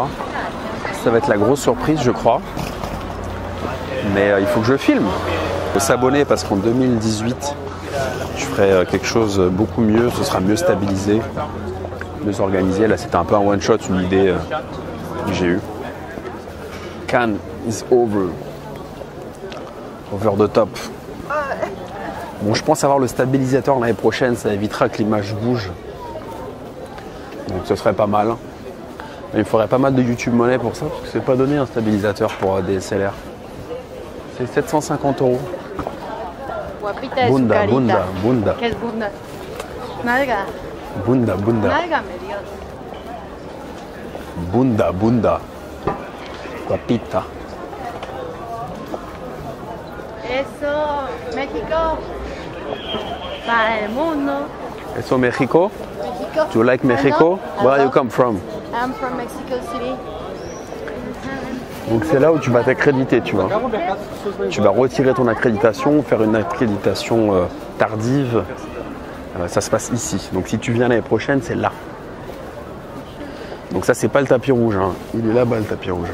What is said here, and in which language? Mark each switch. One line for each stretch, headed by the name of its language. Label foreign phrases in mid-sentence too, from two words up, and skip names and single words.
French: Ça va être la grosse surprise, je crois. Mais il faut que je filme. Il faut s'abonner parce qu'en 2018, je ferai quelque chose beaucoup mieux. Ce sera mieux stabilisé, mieux organisé. Là, c'était un peu un one-shot, une idée que j'ai eue.
English: Cannes is over. Over the top.
French: Bon, je pense avoir le stabilisateur l'année prochaine, ça évitera que l'image bouge. Donc ce serait pas mal. Mais il faudrait pas mal de YouTube Money pour ça, parce que c'est pas donné un stabilisateur pour DSLR. C'est 750 €.
Spanish: Guapita de Bunda, su bunda, carita. bunda. ¿Qué es bunda? Nalga. Bunda, bunda. Nálgame, Dios. Bunda, bunda. Guapita. Eso, México. Para el mundo. Eso Mexico? México.
English: Do you like Mexico? Where you come from? I'm from Mexico City.
French: Donc c'est là où tu vas t'accréditer, tu vois. Tu vas retirer ton accréditation, faire une accréditation tardive. Ça se passe ici. Donc si tu viens l'année prochaine, c'est là. Donc ça, c'est pas le tapis rouge. Hein. Il est là-bas, le tapis rouge.